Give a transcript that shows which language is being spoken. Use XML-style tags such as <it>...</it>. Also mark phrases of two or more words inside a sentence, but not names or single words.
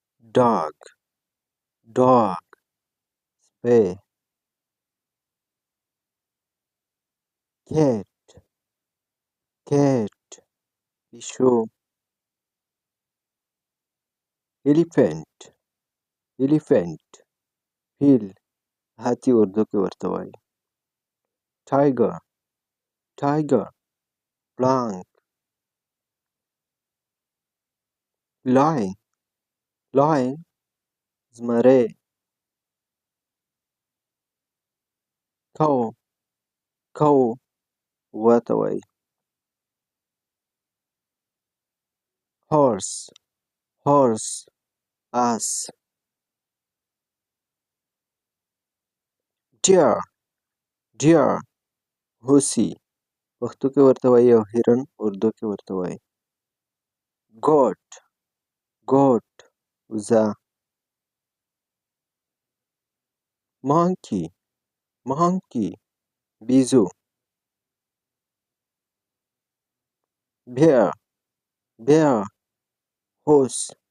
<en>dog, dog, سپی. cat, cat, پیشو. elephant, elephant, فیل.</en> <ps>هاتي اردو کې ورته وایي.</ps> <en>tiger, tiger, پړانګ. lion, lion, زمری. cow, cow,</en> <ps>غوا ته وایي.</ps> <en>horse, horse, آس. deer, deer,</en> <ps>هوسي. پښتو کې ورته وایي او هرن اردو کې ورته وایي.</ps> <en>goat, goat, وزه. monkey, monkey, بیزو. bear, bear, horse.</en>